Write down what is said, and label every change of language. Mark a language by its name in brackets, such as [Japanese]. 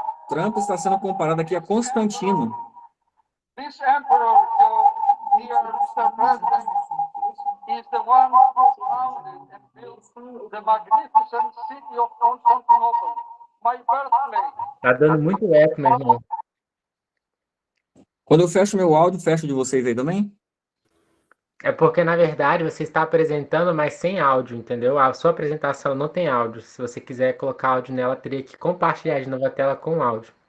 [Portuguese] Trump está sendo comparado aqui a Constantino. [English] This emperor, dear Mr. President, is the one who founded and built the magnificent city of Constantinople, my birthplace. [Portuguese] Tá dando muito eco, meu irmão. Quando eu fecho meu áudio, fecho de vocês aí também? É porque, na verdade, você está apresentando, mas sem áudio, entendeu? A sua apresentação não tem áudio. Se você quiser colocar áudio nela, teria que compartilhar de novo a tela com áudio.